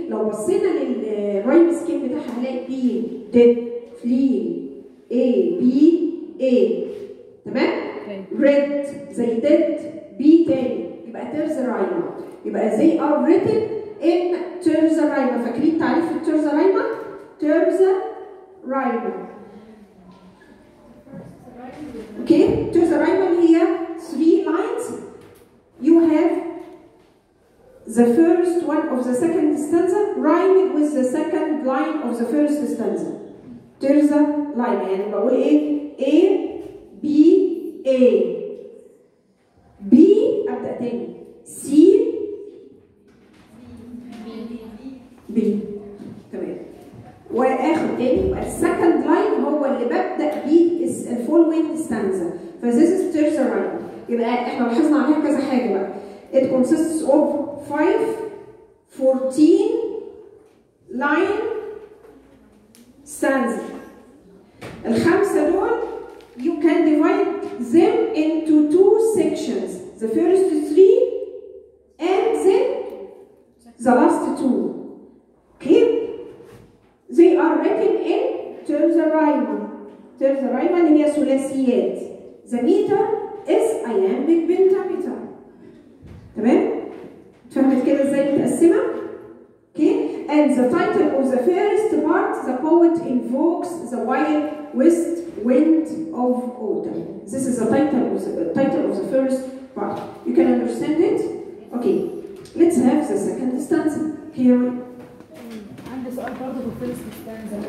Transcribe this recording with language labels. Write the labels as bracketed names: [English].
[Arabic] لو بصينا للرايم سكيم بتاعها هنلاقي being, dead, fleeing, A, B, A. تمام؟ red زي dead B تاني يبقى terza rima. يبقى [English] they are written in terza rima. [Arabic] فاكرين تعريف الترزا رايما؟ terza rima. [English] Okay? terza rima هي 3 lines. You have the first one of the second stanza rhyming with the second line of the first stanza. [Arabic] terza rima يعني بقول ايه؟ A B A B أبدأ تاني C B تمام وآخر تاني يبقى السكند لاين هو اللي ببدأ بيه الفولوينج ستانزا. [English] فذيس is terza rima. [Arabic] يبقى احنا لاحظنا عليها كذا حاجة بقى. [English] It consists of 5-14 line stanza. [Arabic] الخمسة دول [English] you can divide them into 2 sections. The first 3 and then the last 2. Okay? They are written in terza rima. [Arabic] terza rima اللي هي ثلاثيات. [English] The meter is iambic pentameter. [Arabic] تمام؟ فهمت كده ازاي متقسمة؟ [English] Okay? And the title of the first part, the poet invokes the wild west wind of autumn. This is the title of the first part. You can understand it? Okay. Let's have the second stanza. Here. [Arabic] عندي سؤال برضه في الفيرست ستانزا.